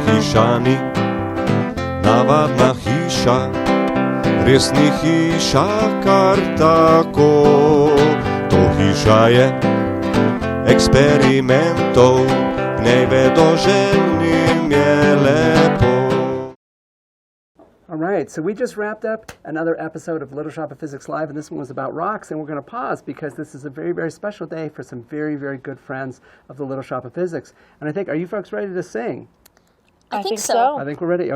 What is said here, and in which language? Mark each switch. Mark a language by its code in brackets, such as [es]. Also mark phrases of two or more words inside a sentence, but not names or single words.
[sl] Hišani, navadna hiša, res ni hiša kar tako. To hiša je eksperimentov, v njej vedoželjnim je lepo. [en] All right, so we just wrapped up another episode of Little Shop of Physics Live, and this one was about rocks, and we're going to pause because this is a very, very special day for some very, very good friends of the Little Shop of Physics. And I think, are you folks ready to sing? I think so. I think we're ready.